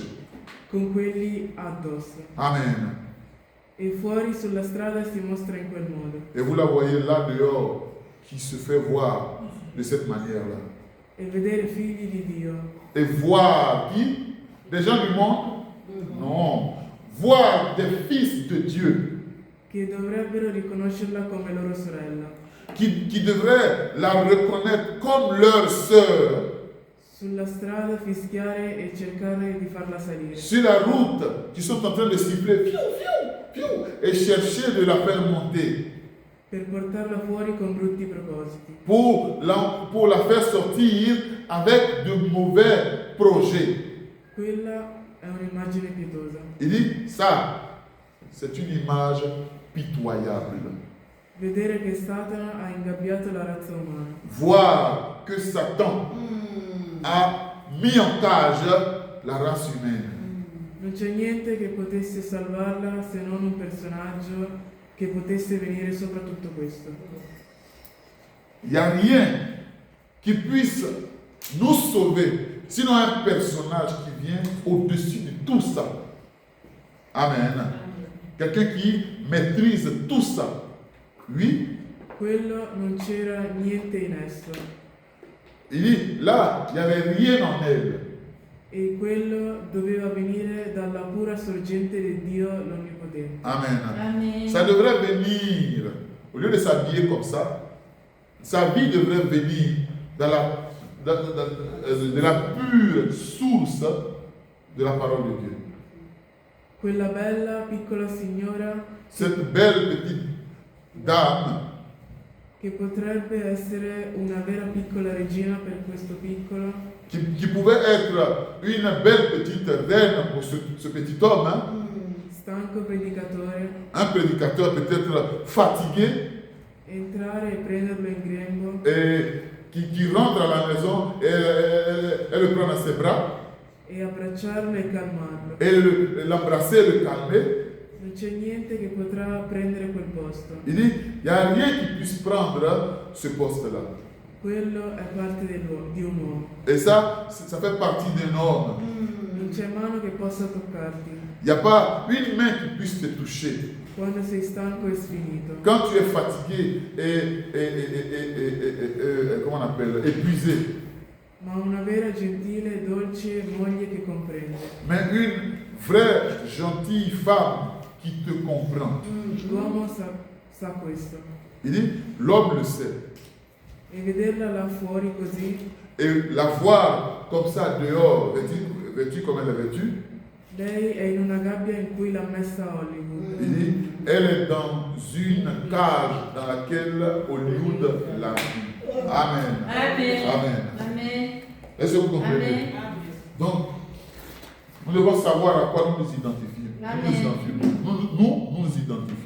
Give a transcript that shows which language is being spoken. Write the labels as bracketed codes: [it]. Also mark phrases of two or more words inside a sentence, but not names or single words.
[it] quelli addosso. Amen. E fuori sulla strada si mostra in quel modo. [fr] Et vous la voyez là dehors, qui se fait voir de cette manière-là. [it] E vedere figli di Dio, [fr] Et voir qui? Des gens du monde? Non. Voir des fils de Dieu [it] che dovrebbero riconoscerla come loro sorella. [fr] qui devraient la reconnaître comme leur sœur. [it] Sulla strada fischiare e cercare di farla salire. [fr] Sur la route, qui sont en train de siffler, fiou, fiou, fiou, et chercher de la faire monter [it] Per portarla fuori con brutti propositi. [fr] pour la faire sortir avec de mauvais projets. [it] Quella è un'immagine pietosa. [fr] Il dit, ça, c'est une image pitoyable. [it] Vedere che Satana ha ingabbiato la razza umana. [fr] Voir que Satan a mis en cage la race humaine. [it] Non c'è niente che potesse salvarla se non un personaggio che potesse venire sopra tutto questo. [fr] Il n'y a rien qui puisse nous sauver, sinon un personnage qui vient au-dessus de tout ça. Amen. Quelqu'un qui maîtrise tout ça. Oui, [it] Quello non c'era niente in esso [fr] il dit, là, il n'y avait rien en elle. [it] e quello doveva venire dalla pura sorgente di Dio l'Onnipotente. Amen. Amen. [fr] Ça devrait venir, au lieu de s'habiller comme ça, sa vie devrait venir de la pure source de la parole de Dieu. [it] Quella bella piccola signora [fr] Cette belle petite dame [it] che potrebbe essere una vera piccola regina per questo piccolo, [fr] qui pouvait être une belle petite reine pour ce petit homme, hein, [it] stanco predicatore, [fr] un prédicateur peut-être fatigué [it] entrare e prenderlo in grembo [fr] et qui rentre à la maison et le prend dans ses bras [it] e abbracciarlo e calmarlo. [fr] et l'embrasser, le calmer. [it] Non c'è niente che potrà prendere quel posto. [fr] Il dit, il n'y a rien qui puisse prendre ce poste-là. [it] Quello è parte di un uomo. [fr] Et ça fait partie d'un homme. [it] Non c'è mano che possa toccarti [fr] Il n'y a pas une main qui puisse te toucher. [it] quando sei stanco e sfinito. [fr] Quand tu es fatigué et comment on appelle, épuisé, [it] Ma una vera gentile e dolce moglie che comprende. [fr] mais une vraie gentille femme qui te comprend. [it] L'uomo sa questo. [fr] Il dit, l'homme le sait. [it] E vederla là fuori così, [fr] Et la voir comme ça dehors, vêtue comme elle est vêtue, [it] lei è in una gabbia in cui l'ha messa Hollywood. [fr] il dit, elle est dans une cage dans laquelle Hollywood l'a mis. Amen. Amen. Amen. Amen. Est-ce que vous comprenez? Amen. Donc, nous devons savoir à quoi nous nous identifions. Nous nous identifions.